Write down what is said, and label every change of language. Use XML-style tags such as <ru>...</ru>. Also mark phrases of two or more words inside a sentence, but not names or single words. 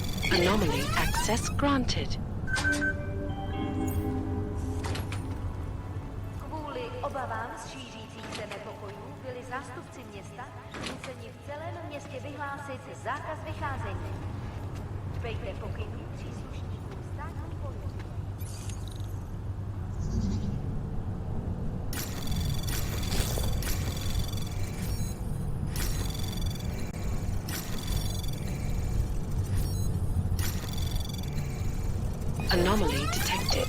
<en>Anomaly access granted.</en> <cs>Kvůli obavám z šířících se nepokojů byli zástupci města nuceni v celém městě vyhlásit zákaz vycházení. Dbejte pokynů příslušníků státní policie.</cs> <en>Anomaly detected.</en>